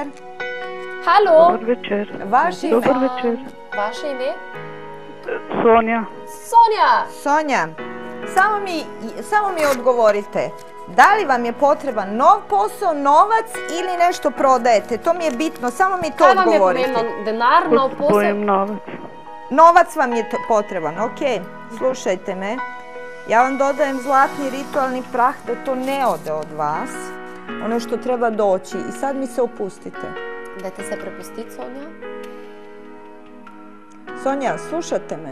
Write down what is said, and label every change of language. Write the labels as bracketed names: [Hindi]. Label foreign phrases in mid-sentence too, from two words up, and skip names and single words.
[Serbian] Halo. Dobar večer. Vaše ime? Dobar večer. Vaše ime? Sonja. Sonja. Sonja, samo mi odgovorite. Da li vam je potreban nov posao, novac ili nešto prodajete? To mi je bitno, samo mi to odgovorite. [Slovenian] Kaj vam je pomembno? Denar, nov posao? Potrebujem novac. [Serbian] Novac vam je potreban, ok. Slušajte me. Ja vam dodajem zlatni ritualni prah da to ne ode od vas. Ono što treba doći. I sad mi se opustite. Dajte se prepustiti, Sonja. Sonja, slušate me?